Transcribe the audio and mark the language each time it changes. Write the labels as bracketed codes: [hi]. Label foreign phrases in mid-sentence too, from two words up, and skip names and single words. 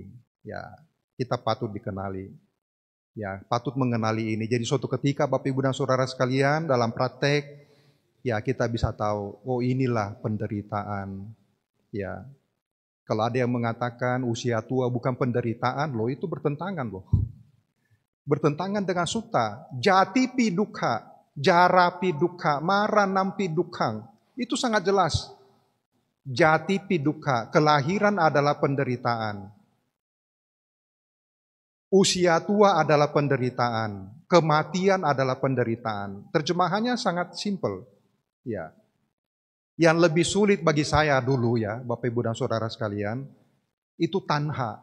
[id] Ya, kita patut dikenali. Ya, patut mengenali ini. Jadi suatu ketika Bapak Ibu dan Saudara sekalian dalam praktek, ya kita bisa tahu, oh inilah penderitaan. Ya. Kalau ada yang mengatakan usia tua bukan penderitaan, loh itu bertentangan loh. Bertentangan dengan sutta. [pi] Jati pi dukkha, jara pi dukkha, maranam pi dukkhang. [id] Itu sangat jelas. [pi] Jati pi dukkha, [id] kelahiran adalah penderitaan. Usia tua adalah penderitaan. Kematian adalah penderitaan. Terjemahannya sangat simpel. Ya. Yang lebih sulit bagi saya dulu ya, Bapak Ibu dan Saudara sekalian, itu tanha.